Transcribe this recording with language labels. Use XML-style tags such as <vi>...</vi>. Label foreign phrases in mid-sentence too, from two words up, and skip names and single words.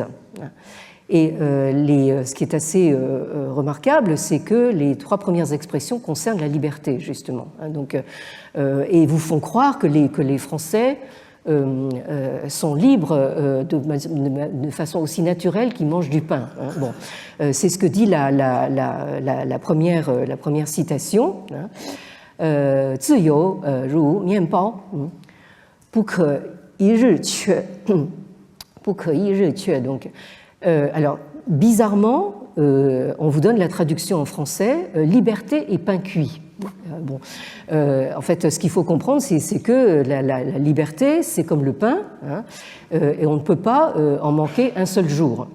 <fr>Et ce qui est assez remarquable, c'est que les 3 premières expressions concernent la liberté, justement. Donc, et vous font croire que les Français sont libres de façon aussi naturelle qu'ils mangent du pain. Bon, c'est ce que dit la première citation.</fr> <zh>自由如面包，不可一日缺，不可一日缺.</zh> <fr>Donc, alors, bizarrement, on vous donne la traduction en français liberté et pain cuit. Bon, en fait, ce qu'il faut comprendre, c'est que la liberté, c'est comme le pain, hein, et on ne peut pas en manquer un seul jour.</fr>